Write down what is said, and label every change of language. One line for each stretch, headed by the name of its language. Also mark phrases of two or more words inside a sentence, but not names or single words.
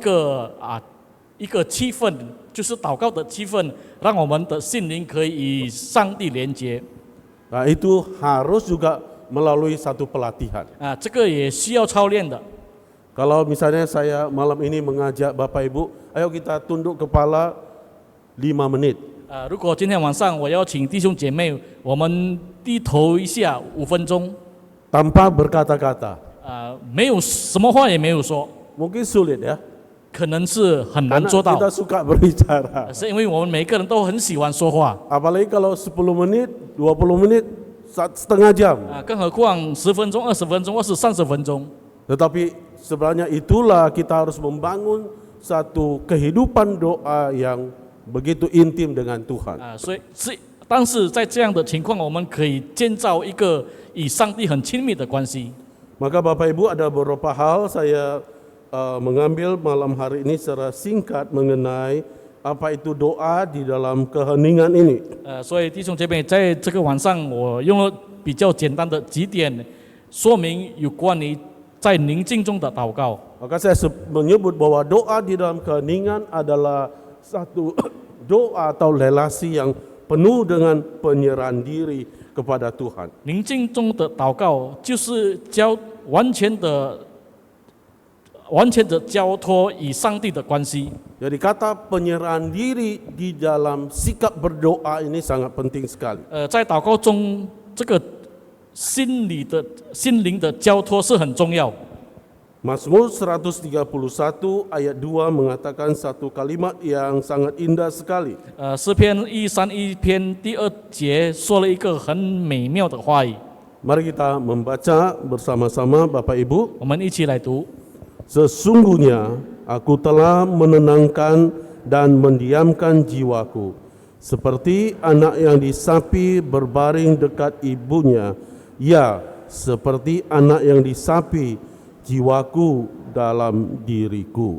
Chinese: 我们必须要创造一个一个气氛，就是祷告的气氛，让我们的心灵可以与上帝连接。
Indonesian: Itu harus juga melalui satu pelatihan.
Chinese: 这个也需要操练的。
Indonesian: Kalau misalnya saya malam ini mengajak Bapak Ibu, ayo kita tunduk kepala 5 menit.
Chinese: 如果今天晚上我邀请弟兄姐妹，我们低头一下5分钟，
Indonesian: Tanpa berkata-kata.
Chinese: 没有什么话也没有说，
Indonesian: Mungkin sulit ya,
Chinese: 可能是很难
Indonesian: karena
Chinese: 做到，
Indonesian: kita suka berbicara.
Chinese: 是因为我们每个人都很喜欢说话，
Indonesian: Apalagi kalau 10 menit, 20 menit, setengah jam.
Chinese: 更何况10分钟、20分钟或是30分钟。
Indonesian: Tetapi sebenarnya itulah kita harus membangun satu kehidupan doa yang begitu intim dengan Tuhan.
Chinese: 但是在这样的情况，我们可以建造一个与上帝很亲密的关系。
Indonesian: Maka Bapak Ibu ada beberapa hal saya mengambil malam hari ini secara singkat mengenai apa itu doa di dalam keheningan ini.
Chinese: 所以弟兄姐妹，在这个晚上，我用了比较简单的几点说明有关于在宁静中的祷告。
Indonesian: Maka saya menyebut bahwa doa di dalam keheningan adalah satu doa atau relasi yang penuh dengan penyerahan diri kepada Tuhan.
Chinese: 宁静中的祷告就是完全的交托与上帝的关系。
Indonesian: Jadi kata penyerahan diri di dalam sikap berdoa ini sangat penting sekali.
Chinese: 在祷告中，这个心灵的交托是很重要。
Indonesian: Mazmur 131 ayat 2 mengatakan satu kalimat yang sangat indah sekali.
Chinese: 诗篇131篇第2节说了一个很美妙的话语。
Indonesian: Mari kita membaca bersama-sama Bapak Ibu.
Chinese: 我们一起来读。
Indonesian: Sesungguhnya aku telah menenangkan dan mendiamkan jiwaku, seperti anak yang disapi berbaring dekat ibunya. Ya, seperti anak yang disapi jiwaku dalam diriku.